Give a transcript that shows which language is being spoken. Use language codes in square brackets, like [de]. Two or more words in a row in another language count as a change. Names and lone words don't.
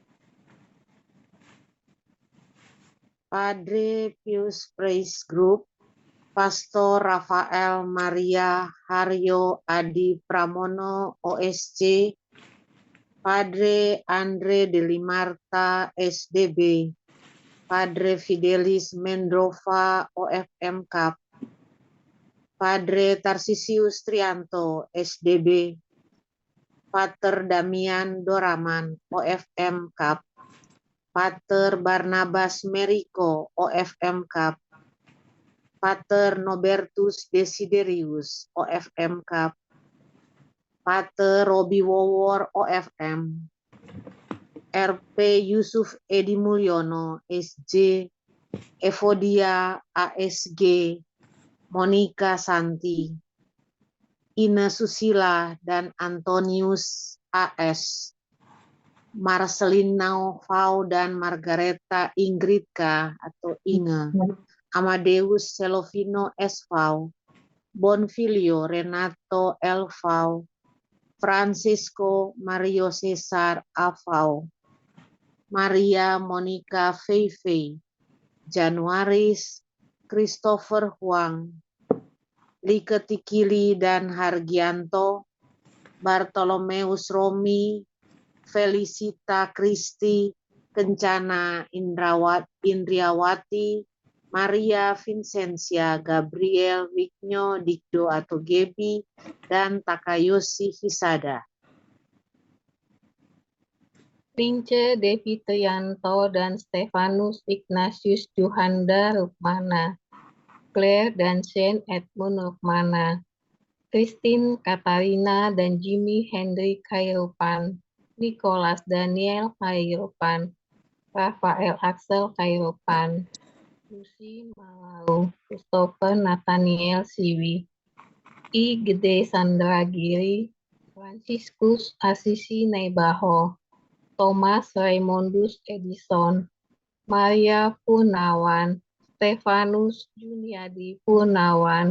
[id] Padre Pius Praise Group, Pastor Rafael Maria Haryo Adi Pramono OSC, Padre Andre Delimarta, SDB, Padre Fidelis Mendrova, OFM Cup, Padre Tarsisius Trianto, SDB, Pater Damian Doraman, OFM Cup, Pater Barnabas Meriko, OFM Cup, Pater Nobertus Desiderius, OFM Cup, Pater Robi Wowor, OFM, RP Yusuf Edi Mulyono, SJ, Evodia, ASG, Monica Santi, Ina Susila, dan Antonius, AS, Marcelina Vau dan Margareta Ingridka atau Inge, Amadeus Selovino S. Vau, Bonfilio Renato L. Vau, Francisco Mario Cesar A. Vau, Maria Monica Feifei, Januaris Christopher Huang, Like Tikili dan Hargianto, Bartolomeus Romi, Felicita Kristi, Kencana Indriawati, Maria Vincentia, Gabriel Wigno Dikdo atau Gebi, dan Takayoshi Hisada. Prince Devi Trianto dan Stefanus Ignatius Juhanda Rukmana, Claire dan Shane Edmund Rukmana, Christine Katarina dan Jimmy Hendry Kairupan, Nicholas Daniel Kairupan, Rafael Axel Kairupan, Lucy Malau, Christopher Nathaniel Siwi, I. Gede Sandragiri, Franciscus Asisi Naibaho, Thomas Raymondus Edison, Maria Punawan, Stefanus Juniadi Punawan,